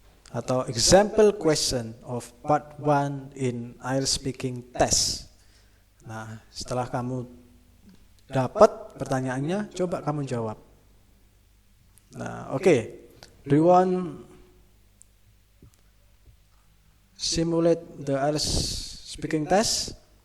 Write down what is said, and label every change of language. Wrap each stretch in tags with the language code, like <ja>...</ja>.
<id>Atau</id> <en>example question of part 1 in IELTS speaking test.</en> <id>Nah, setelah kamu dapat pertanyaannya, coba kamu jawab. Nah, oke.</id> <en>Do you want simulate the IELTS speaking test?</en>